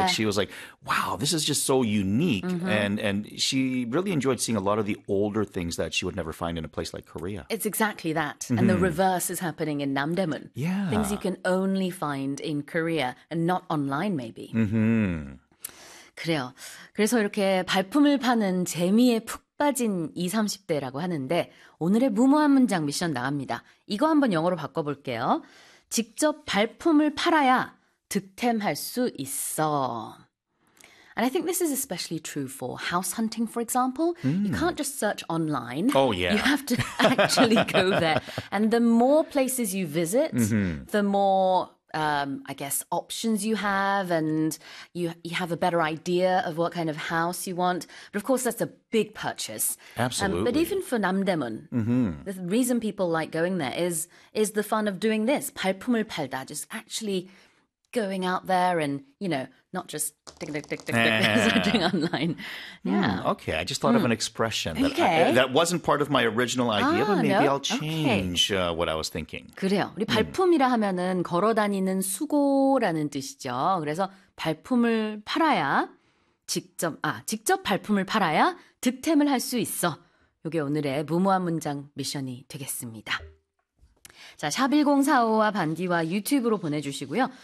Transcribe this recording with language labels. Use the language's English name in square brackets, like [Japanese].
[English] Like she was like, wow, this is just so unique. Mm-hmm. And she really enjoyed seeing a lot of the older things that she would never find in a place like Korea. It's exactly that. And the reverse is happening in Namdaemun. Yeah. Things you can only find in Korea and not online maybe. Mm-hmm. [Korean] 그래요. 그래서 이렇게 발품을 파는 재미에 푹 빠진 20, 30대라고 하는데 오늘의 무모한 문장 미션 나갑니다. 이거 한번 영어로 바꿔볼게요. 직접 발품을 팔아야 득템할 수 있어. [English] And I think this is especially true for house hunting, for example. You can't just search online. Oh, yeah. You have to actually go there. And the more places you visit, the more... I guess options you have and you have a better idea of what kind of house you want. But of course, that's a big purchase. Absolutely. But even for Namdaemun, the reason people like going there is the fun of doing this. [Korean] 발품을 팔다, [English] just actually going out there and, you know, not just doing online. Okay, I just thought of an expression that, that wasn't part of my original idea, but maybe I'll change what I was thinking. [Korean] 그래요. 우리 발품이라 하면은 걸어다니는 수고라는 뜻이죠. 그래서 발품을 팔아야 직접 발품을 팔아야 득템을 할 수 있어. 이게 오늘의 무모한 문장 미션이 되겠습니다. 자, 샵1045와 반디와 유튜브로 보내주시고요.